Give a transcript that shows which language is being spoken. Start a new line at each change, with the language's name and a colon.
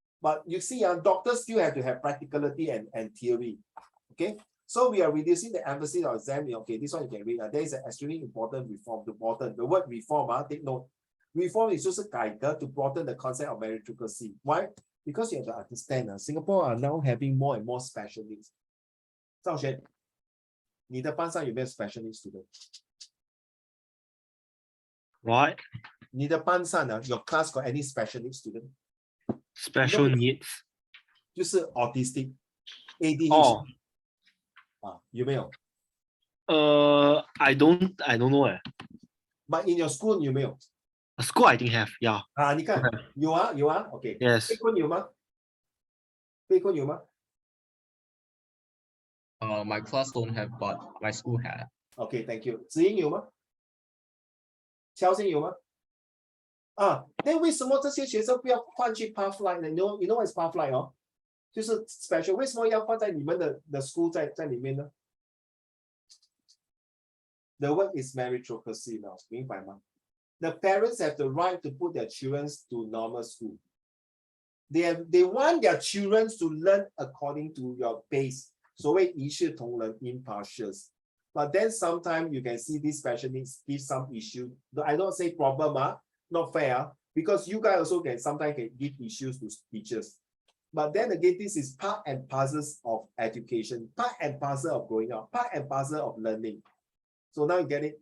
English: But you see, doctors still have to have practicality and theory. Okay? So we are reducing the emphasis on exam. Okay, this one you can read. There is an extremely important reform to broaden. The word reform, take note. Reform is just a guide to broaden the concept of meritocracy. Why? Because you have to understand, Singapore are now having more and more special needs.
Chinese: 赵璇，你的班上有没有
English: special needs student? What?
Chinese: 你的班上
English: your class got any special needs student? Special needs?
Chinese: 就是
English: autistic, ADHD. 哦，
Chinese: 有没有？
English: I don't know. But in your school
Chinese: 有没有？
English: School I think have, yeah.
Chinese: 你看
English: Okay.
Chinese: 有啊 ，OK。
English: Yes.
Chinese: 贝坤有吗？贝坤有吗？
English: My class don't have, but my school had. OK, thank you.
Chinese: 子英有吗？乔欣有吗？那为什么这些学生不要换去 Pathlight 呢 ？
English: You know what is Pathlight
Chinese: 哦？就是 special， 为什么要放在你们的 school 在里面呢？
English: The word is meritocracy now，
Chinese: 明白吗？
English: The parents have the right to put their children to normal school. They want their children to learn according to your pace.
Chinese: 所谓一视同仁 impartials.
English: But then sometimes you can see these special needs give some issue. I don't say problem, not fair, because you guys also can sometimes can give issues to teachers. But then again, this is part and parcel of education, part and parcel of growing up, part and parcel of learning. So now you get it.